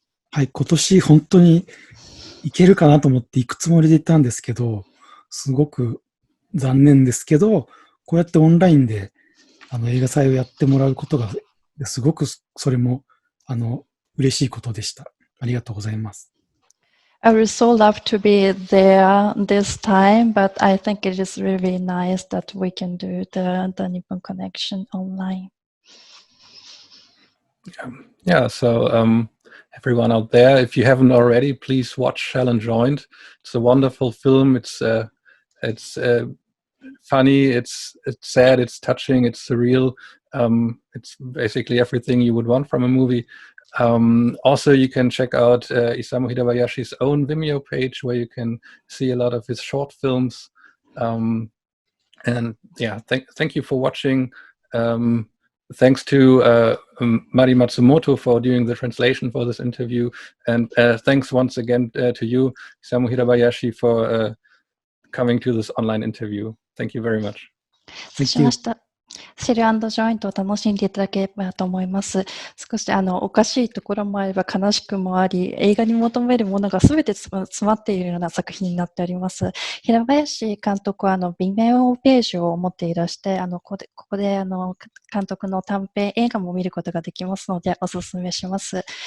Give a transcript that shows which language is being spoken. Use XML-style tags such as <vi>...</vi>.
<ja>はい、今年本当に行けるかなと思って行くつもりでいたんですけど、すごく残念ですけど、こうやってオンラインで映画祭をやってもらうことがすごくそれも嬉しいことでした。ありがとうございます。</ja> <en>I would so love to be there this time, but I think it is really nice that we can do the Nippon Connection online. Yeah, so everyone out there, if you haven't already, please watch Shell and Joint. It's a wonderful film. It's funny, it's sad, it's touching, it's surreal. It's basically everything you would want from a movie. Also, you can check out Isamu Hirabayashi's own Vimeo page where you can see a lot of his short films. And yeah, thank you for watching. Thanks to Mari Matsumoto for doing the translation for this interview. And thanks once again to you, Isamu Hirabayashi, for coming to this online interview. Thank you very much.</en> <ja>しました。シェル&ジョイントを楽しんでいただければと思います。少しおかしいところもあれば悲しくもあり、映画に求めるものがすべて詰まっているような作品になっております。平林監督はVimeoページを持っていらして、ここで監督の短編映画も見ることができますのでお勧めします。</ja>